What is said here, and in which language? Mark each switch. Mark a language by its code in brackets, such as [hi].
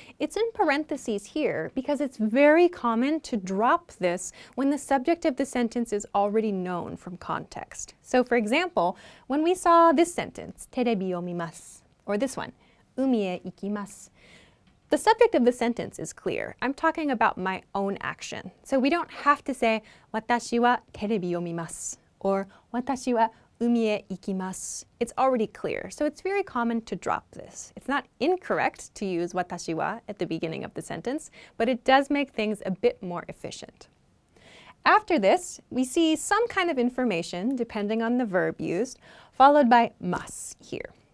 [en] It's in parentheses here because it's very common to drop this when the subject of the sentence is already known from context. So, for example, when we saw this sentence, [ja] テレビを見ます, [en] or this one, [ja] 海へ行きます, [en] the subject of the sentence is clear. I'm talking about my own action. So we don't have to say [ja] 私はテレビを見ます [en] or [ja] 私は海へ行きます. [en] It's already clear. So it's very common to drop this. It's not incorrect to use 私は at the beginning of the sentence, but it does make things a bit more efficient. After this, we see some kind of information depending on the verb used, followed by mas here.